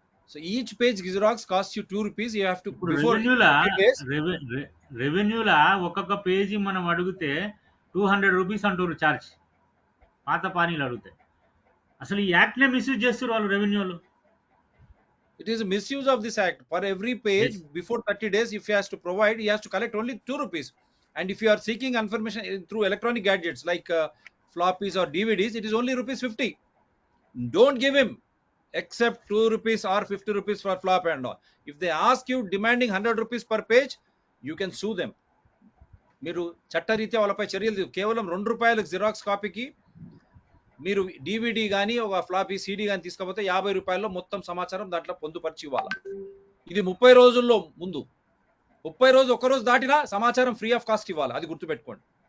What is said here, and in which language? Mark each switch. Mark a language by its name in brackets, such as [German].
[English] So each page Xerox costs you 2 rupees. You have to [Telugu] ఇప్పుడు [English] before 30 days. [Telugu] రెవెన్యూలా ఒక్కొక్క page మనం అడిగితే 200 rupees అంటారు ఛార్జ్, పాత పానీలు అడిగితే. అసలు ఈ యాక్ట్నే మిస్యూజ్ చేస్తారు వాళ్ళు రెవెన్యూలు. [English] It is a misuse of this act. For every page Yes. before 30 days, if he has to provide, he has to collect only 2 rupees. And if you are seeking information through electronic gadgets like floppies or DVDs, it is only rupees 50. Don't give him except 2 rupees or 50 rupees for flop and all. If they ask you demanding 100 rupees per page, you can sue them. [Telugu] మీరు చట్టరీత్యా వాళ్ళపై చర్యలు కేవలం 2 రూపాయలకు xerox కాపీకి మీరు DVD కానీ ఒక floppy CD కానీ తీసుకపోతే 50 రూపాయల్లో మొత్తం సమాచారం దాంట్లో పొందుపరిచి ఇవ్వాలి. ఇది 30 రోజుల్లో ముందు. 30 రోజు ఒక రోజు దాటినా సమాచారం ఫ్రీ ఆఫ్ కాస్ట్ ఇవ్వాలి. అది గుర్తుపెట్టుకోండి.